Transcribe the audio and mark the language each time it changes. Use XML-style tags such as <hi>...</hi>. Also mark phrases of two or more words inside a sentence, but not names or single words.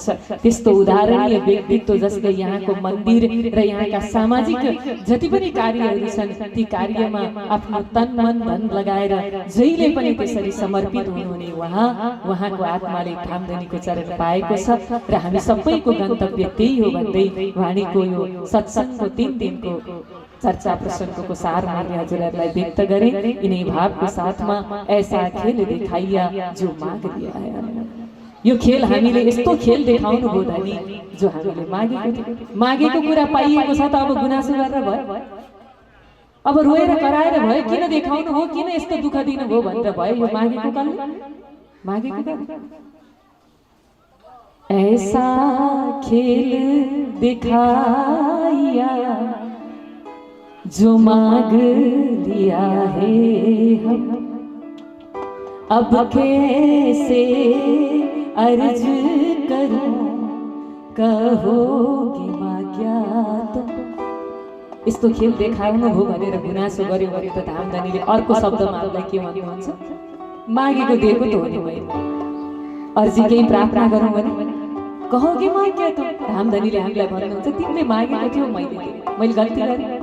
<ne>त्यस्तो उदाहरणीय व्यक्तित्व जसले यहाँको मन्दिर र यहाँका सामाजिक जति पनि कार्यहरू छन् ती कार्यमा आफ्नो तन मन धन लगाएर जहिले पनि त्यसरी समर्पित हुनुहुने उहाँको आत्माले धामधनीको चरण पाएको छ र हामी सबैको गन्तव्य त्यही हो भन्दै वाणीको यो सत्संगको 3 दिनको चर्चा प्रसंगको सार मैले हजुरहरूलाई व्यक्त गरें।</ne> <hi>इन्हीं भाव के साथ में ऐसा खेल दिखाइया जो मांग दिया है।</hi> <ne>यो खेल हामीले यस्तो खेल देखाउनु भयो धनी जो हामीले मागेको थियो। मागेको कुरा पाइएको छ त अब गुनासो गरेर भयो, अब रोएर कराएर भयो, किन देखाउनु हो, किन यस्तो दुःख दिनुभयो भनेर भयो। यो मागेको कालले मागेको काल</ne> <hi>ऐसा खेल दिखाया जो मांग लिया है हम, अब कैसे अर्ज करूं कहोगी माग्या तुम।</hi> <ne>यस्तो खेल देखाउनु भयो भनेर गुनासो गर्यो भने त धामधनीले अर्को शब्दमा हामीलाई के भन्नुहुन्छ, मागेको दिएको त हो नि मैले, अर्जी केही प्रार्थना गरौँ भने</ne> <hi>कहोगी माग्या तुम।</hi> <ne>धामधनीले हामीलाई भन्नुहुन्छ तिमीले मागेको थियो मैले गल्ती गरेँ।</ne>